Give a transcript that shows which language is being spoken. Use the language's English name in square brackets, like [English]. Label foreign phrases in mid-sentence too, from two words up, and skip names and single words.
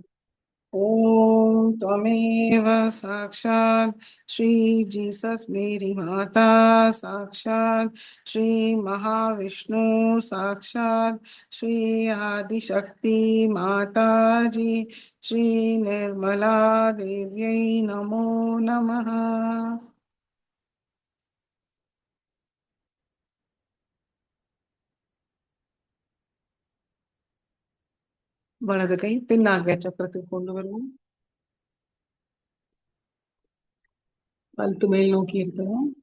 [Sanskrit] ओम त्वमेव साक्षात श्री जीसस मेरी माता साक्षात श्री महाविष्णु साक्षात श्री आदिशक्ति माता जी श्री निर्मला देव्यै नमो नमः। [Tamil] வலது கை பின்னாக சக்கரத்துக்கு கொண்டு வருவோம். கழுத்து மேல் நோக்கி இருக்கிறோம்.